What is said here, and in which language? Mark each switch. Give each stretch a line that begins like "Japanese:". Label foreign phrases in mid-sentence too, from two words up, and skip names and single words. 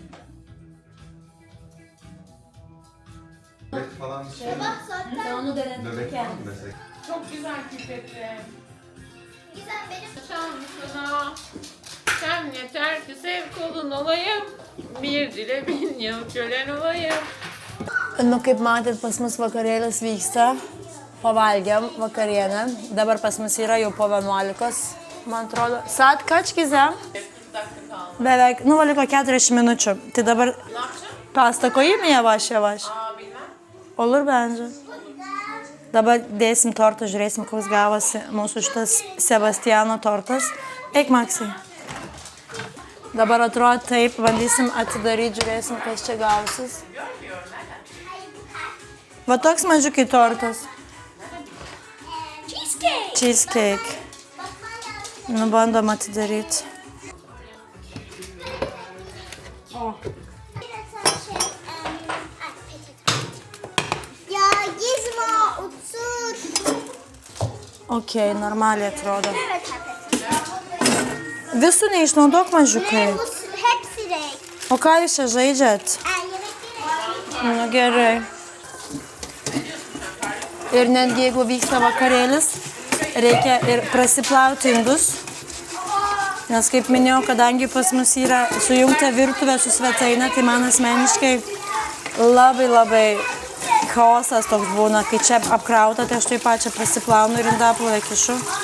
Turkish: Nöbet falan bir şey mi? Bak zaten Sen onu denedin Nöbet var mı mesela? Çok güzel küpetti. güzel benim. Şansına sen yeter ki sev kolun olayım. Bir dile 1000 yıl kölen olayım.
Lithuanian: Nu, kaip matėt, pas mus vakarėlis vyksta. Pavalgėm vakarienę. Dabar pas mus yra jau po 11, man atrodo.
Turkish: Saat kaç Gizem? 40 dakika kaldı.
Lithuanian: Beveik, nu, liko 40 minučių. Tai dabar
Turkish: Ne yapacaksın? pasta koyayım mı yavaş yavaş? Bilmem. Olur bence.
Lithuanian: Dabar dėsim tortą, žiūrėsim, koks gavosi mūsų šitas Sebastiano tortas. Eik, Maksai. Dabar atrodo taip, bandysim atidaryti, žiūrėsim, kas čia gausis. Va toks mažiukai tortas. Cheesecake. Cheesecake. Nu, bandom atidaryti.
Turkish: Ya Gizmo otur.
Lithuanian: Okei, normaliai atrodo.
Turkish: Evet arkadaşlar.
Lithuanian: Visų neišnaudok mažiukai.
Turkish: Bu hepsi renk.
Lithuanian: O ką jūs čia žaidžiat?
Turkish: Yemek değil.
Lithuanian: Nu, gerai. Ir netgi jeigu vyksta vakarėlis, reikia ir prasiplauti indus. Nes kaip minėjau, kadangi pas mus yra sujungta virtuvė su svetainė, tai man asmeniškai labai chaosas toks būna, kai čia apkrauta, tai aš taip pat čia prasiplaunu ir indaplovę kišu.